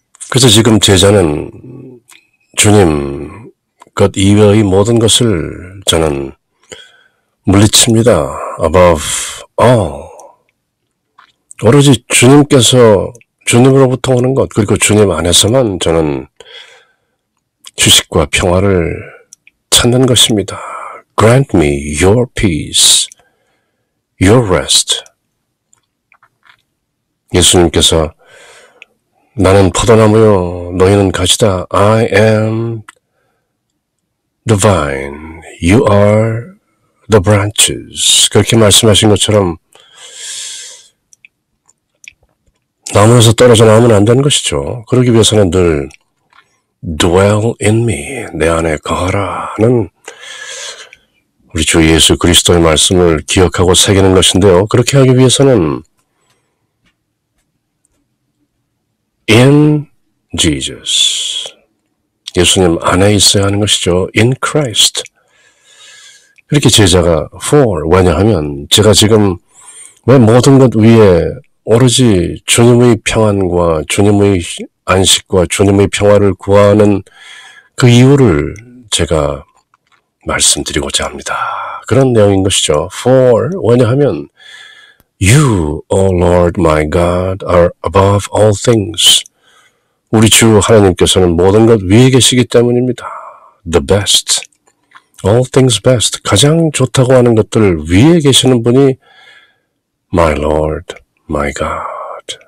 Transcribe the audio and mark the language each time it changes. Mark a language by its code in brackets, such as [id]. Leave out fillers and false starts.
[ko] 그래서 지금 제자는 주님 것 이외의 모든 것을 저는 물리칩니다. [en] above all. [ko] 오로지 주님께서 주님으로부터 오는 것 그리고 주님 안에서만 저는 휴식과 평화를 찾는 것입니다. [en] Grant me your peace, your rest. [ko] 예수님께서 나는 포도나무요 너희는 가지다. [en] I am the vine, you are the branches. [ko] 그렇게 말씀하신 것처럼 나무에서 떨어져 나오면 안 되는 것이죠. 그러기 위해서는 늘 [en] dwell in me, [ko] 내 안에 거하라 하는 우리 주 예수 그리스도의 말씀을 기억하고 새기는 것인데요. 그렇게 하기 위해서는 [en] in Jesus, [ko] 예수님 안에 있어야 하는 것이죠. [en] in Christ. [ko] 그렇게 제자가 for, 왜냐하면 제가 지금 왜 모든 것 위에 오로지 주님의 평안과 주님의 안식과 주님의 평화를 구하는 그 이유를 제가 말씀드리고자 합니다. 그런 내용인 것이죠. [en] For, [ko] 왜냐하면 [en] You, O Lord my God, are above all things. [ko] 우리 주 하나님께서는 모든 것 위에 계시기 때문입니다. [en] The best. All things best. [ko] 가장 좋다고 하는 것들 위에 계시는 분이 [en] My Lord, my God.